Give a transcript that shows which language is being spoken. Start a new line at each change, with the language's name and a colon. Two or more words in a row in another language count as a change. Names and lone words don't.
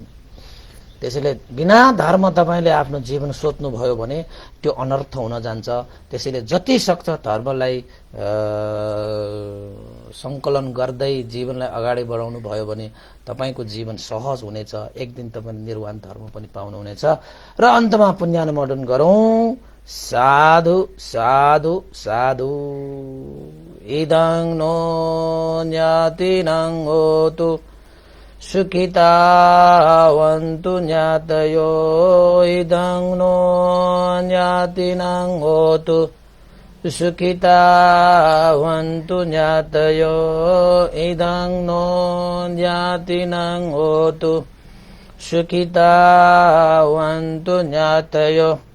Nepali: त्यसैले बिना धर्म तपाईले आफ्नो जीवन सोच्नु भयो भने त्यो अनर्थ हुन जान्छ। त्यसैले जति सक्छ धर्मलाई संकलन गर्दै जीवनलाई अगाडि बढाउनु भयो भने तपाईको जीवन सहज हुनेछ। एक दिन तपाईले निर्वाण धर्म पनि पाउनुहुनेछ। र अन्तमा पुण्यानुमोदन गरौँ।
Pali: साधु साधु साधु। इदं नो ज्ञातिनं होतु सुखितावन्तु ज्ञातयो। इदं नो ज्ञातिनं होतु सुखिता भवन्तु ज्ञातयो इदं नो ज्ञातिनं होतु सुखिता भवन्तु ज्ञातयो